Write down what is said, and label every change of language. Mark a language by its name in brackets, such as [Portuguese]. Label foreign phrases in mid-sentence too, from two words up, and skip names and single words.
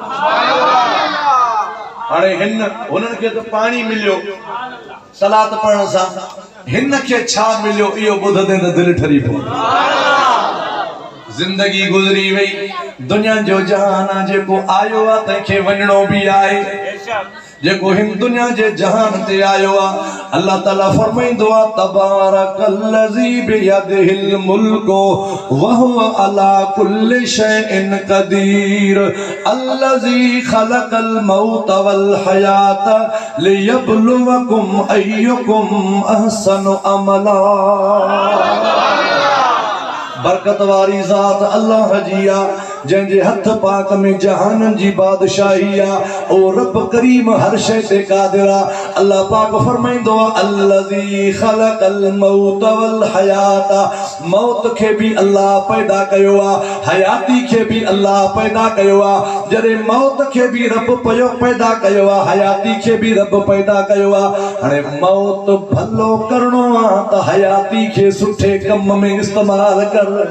[Sindhi] हाणे हुननि खे त पाणी मिलियो सलात पढ़ण सां हिन खे छा मिलियो इहो ॿुधंदे त दिलि ठरी पवंदी जिंदगी गुज़री वई दुनिया जो जहान आहे जेको आयो आहे तंहिंखे वञणो भी आहे जेको हिन दुनिया जे जहान ते आयो आहे अल्लाह ताला फरमाईंदो आहे [Arabic] تبارك الذي بيده الملك وهو على كل شيء قدير الذي خلق الموت والحياة ليبلوكم أيكم أحسن عملا [Sindhi] बरकत वारी ज़ात अल्लाह जी आहे जंहिंजे हथ पाक में जहानन जी बादशाही आहे ओ रब करीम हर शइ ते क़ादिर आहे अल्लाह पाक फरमाईंदो आहे [Arabic] الذي خلق الموت والحياة [Sindhi] मौत खे भी अल्लाह पैदा कयो आहे हयाती खे भी अल्लाह पैदा कयो आहे जॾहिं मौत खे भी रब पैदा कयो आहे हयाती खे भी रब पैदा कयो आहे हाणे मौत भलो करणो आहे त हयाती खे सुठे कम में इस्तेमाल कर